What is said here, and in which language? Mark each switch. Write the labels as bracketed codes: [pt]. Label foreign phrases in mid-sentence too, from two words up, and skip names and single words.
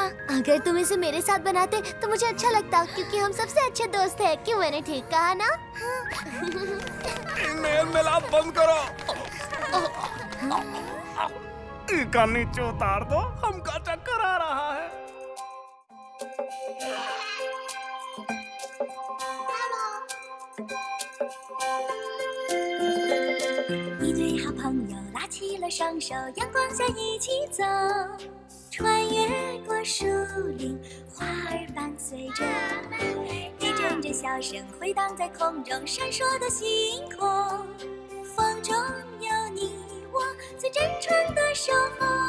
[hi] अगर तुम इसे मेरे साथ बनाते तो मुझे अच्छा लगता, क्योंकि हम सबसे अच्छे दोस्त हैं। क्यों, मैंने ठीक कहा ना? मेल मिलाप बंद करो। इका नीचे उतार दो, हमका चक्कर आ रहा है। [zh] 一对好朋友拉起了双手，阳光下一起走，穿越过树林，花儿伴随着，一阵阵笑声回荡在空中，闪烁的星空，风中有你我最真诚的守候。